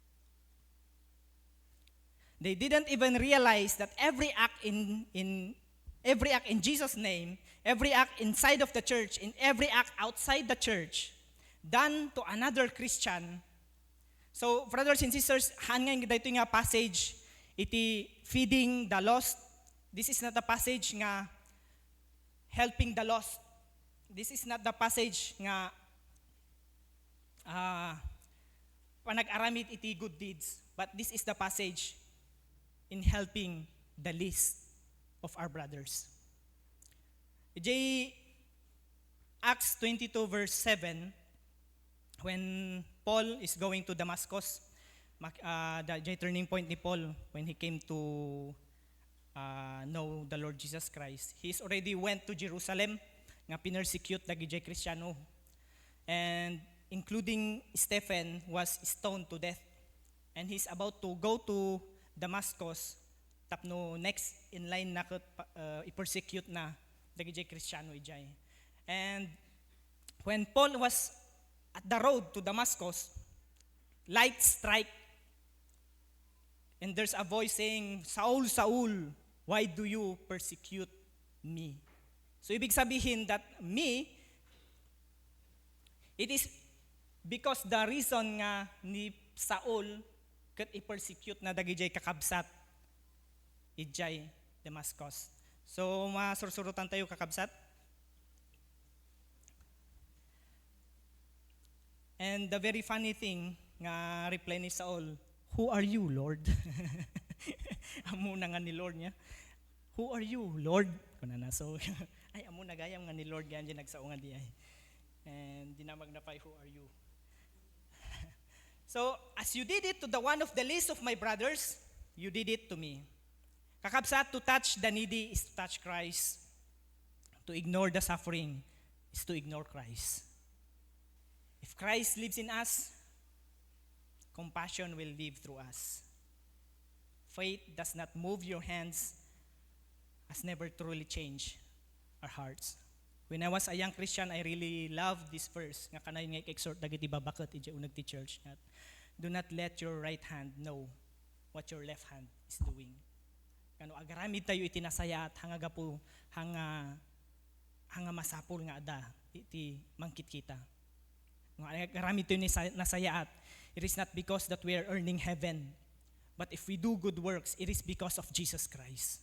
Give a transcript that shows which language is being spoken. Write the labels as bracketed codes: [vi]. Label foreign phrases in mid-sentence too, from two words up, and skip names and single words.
[en] They didn't even realize that every act in every act in Jesus' name, every act inside of the church, and every act outside the church, done to another Christian. So, brothers and sisters, [tl] hanggang dito nga passage, [en] iti feeding the lost. This is not the passage nga helping the lost. This is not the passage [ilo] nga panag-aramid iti [en] good deeds. But this is the passage in helping the least of our brothers. Acts 22 verse 7, when Paul is going to Damascus, the turning point ni Paul when he came to know the Lord Jesus Christ. He's already went to Jerusalem [ilo] nga pinersecute dagi jay Kristiyano. [en] And including Stephen was stoned to death. And he's about to go to Damascus tapno next in line [ilo] na i-persecute na dagi jay Kristiyano ijay. [en] And when Paul was at the road to Damascus, light strike. And there's a voice saying, Saul, Saul, why do you persecute me? So [tl] ibig sabihin [en] that me, it is because the reason [ilo] nga ni Saul kat i-persecute na dagijay kakabsat ijay Damascus. So masursurutan tayo kakabsat. [en] And the very funny thing nga reply ni Saul, who are you, Lord? [ilo] Amo na nga ni Lord niya. [en] Who are you, Lord? [ilo] Kuna na so ay amo na gayam nga ni Lord ganyan nagsaungan di ay. And dinamag na pa, [en] who are you? So, as you did it to the one of the least of my brothers, you did it to me. Kakabsat, to touch the needy is to touch Christ. To ignore the suffering is to ignore Christ. If Christ lives in us, compassion will live through us. Faith does not move your hands, has never truly changed our hearts. When I was a young Christian, I really loved this verse. [ilo] Nga kanay nga exhort dagiti babakot iti unag ti church. [en] Do not let your right hand know what your left hand is doing. [ilo] Kano agaramid tayo iti nasaya at hanga gapo hanga masapul nga ada iti mangkit kita. Nga agaramid tayo ni nasaya at [en] it is not because that we are earning heaven, but if we do good works, it is because of Jesus Christ.